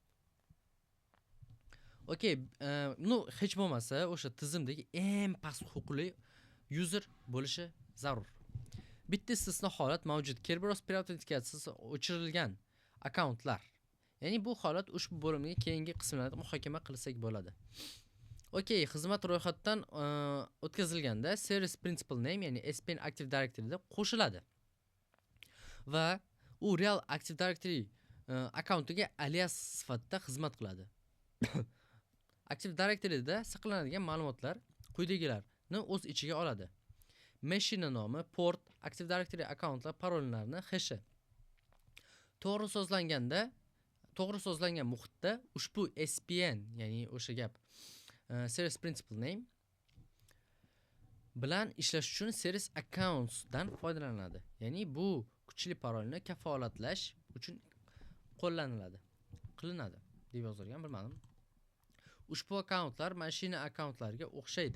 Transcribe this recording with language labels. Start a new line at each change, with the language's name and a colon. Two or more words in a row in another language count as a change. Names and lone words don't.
Uzbek: Okey, hech bo'lmasa o'sha tizimdagi eng past huquqli user bo'lishi zarur. Bitta istisno holat mavjud. Kerberos preautentikatsiyasi o'chirilgan akkauntlar. Ya'ni bu holat ushbu bo'limga keyingi qismlarda muhokama qilsak bo'ladi. Okey, xizmat ro'yxatdan o'tkazilganda
English: service principal name,
Uzbek: ya'ni SPN Active Directory da qo'shiladi. Va u real Active Directory akkauntiga alias sifatida xizmat qiladi. Active Directory da saqlanadigan ma'lumotlar quyidagilarni o'z ichiga oladi. Mashina nomi, port, Active Directory akkauntlar parollarni hashi. To'g'ri so'zlangan muhitda ushbu SPN, ya'ni o'sha gap
English: service principal name
Uzbek: bilan ishlash uchun
English: service accounts
Uzbek: dan foydalanadi. Ya'ni bu kuchli parolni kafolatlash uchun qilinadi deb yozilgan, bilmadim. Ushbu akkauntlar mashina akkauntlariga o'xshaydi.